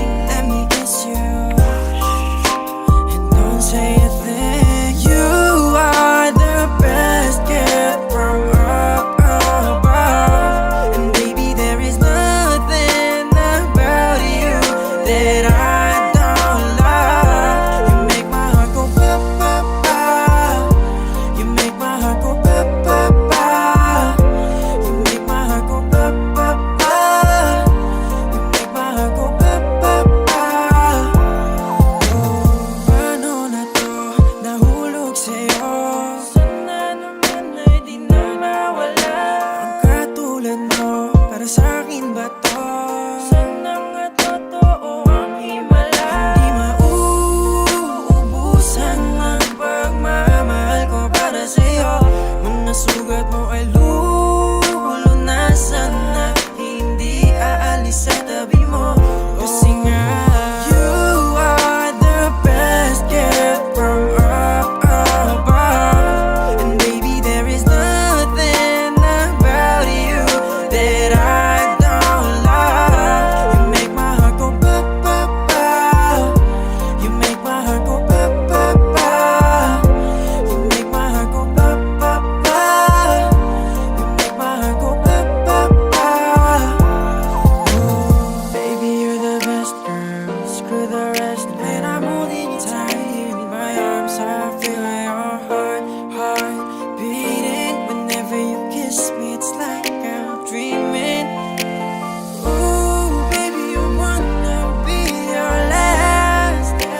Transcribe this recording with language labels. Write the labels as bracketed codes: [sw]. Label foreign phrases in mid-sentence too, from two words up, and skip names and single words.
[en] Let me kiss you and don't say a thing. You are the best gift from up above, and baby, there is nothing about you that I don't love. You make my heart go ba ba ba. You make my heart go ba ba ba. You make my heart go ba ba ba. You make my heart go ba ba ba. [tl] Oh, paano na to? Nahulog sa'yo. Sana naman ay di na mawala. Ang katulad mo, para sa'kin ba to? Sana nga totoo ang himala. Hindi mauubusan ang pagmamahal ko para sa'yo. Mga sugat mo ay lulunasan na hindi aalis sa tabi mo. Kasi nga, [en] you are the best gift from up above, and baby, there is nothing about you that I don't love. You make my heart go ba ba ba. You make my heart go ba ba ba. You make my heart go ba ba ba. You make my heart go ba ba ba. Oh, baby, you're the best girl. Screw the rest. Man, I'm holding you tight in my arms. I feel your heart beating. Whenever you kiss me, it's like I'm dreaming. Ooh, baby, you wanna be your last.